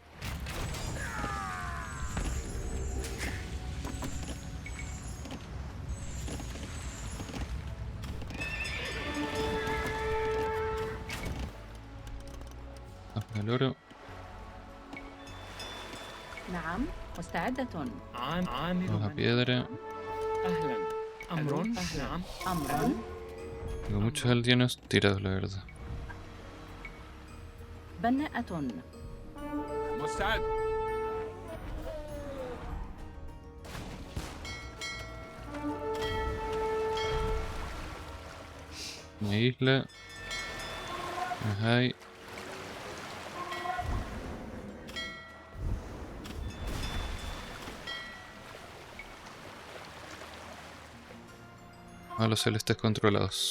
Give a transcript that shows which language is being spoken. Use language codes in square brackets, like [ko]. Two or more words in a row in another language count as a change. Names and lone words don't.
[es] El oro. [ar] نعم مستعدة. عامل [es] Vamos a [ar] من [es] piedra. [ar] أهلا أمر نعم أمر [es] Tengo muchos aldeanos tirados, la verdad. [ar] بناءة. مستعد [es] Una isla. Hay. A los celestes controlados.